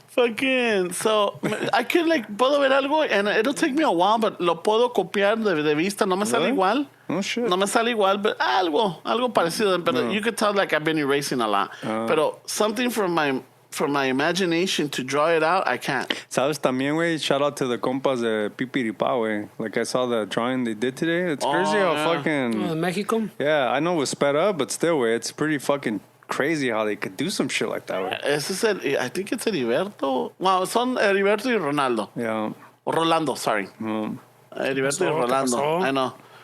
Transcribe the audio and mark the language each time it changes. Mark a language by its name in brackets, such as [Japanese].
[English] Fucking, so I could like [Spanish] puedo ver algo [English] and it'll take me a while, but [Spanish] lo puedo copiar de vista. No me sale igual. [English] Oh shit. [Spanish] No me sale igual, but algo parecido. [English] But you could tell like I've been erasing a lot. But something from my imagination to draw it out, I can't. [Spanish] Sabes también, güey, [English] shout out to the [Spanish] compas de Pipiripá, güey. [English] Like I saw the drawing they did today. It's crazy how fucking Mexico. Yeah, I know it was sped up, but still, güey, it's pretty fucking crazy how they could do some shit like that. Way. [Spanish] Ese es [English] I think it's Heriberto. [Spanish] Well, son Heriberto y Ronaldo. [English] Yeah. Or Rolando, sorry. Heriberto y Rolando. I know.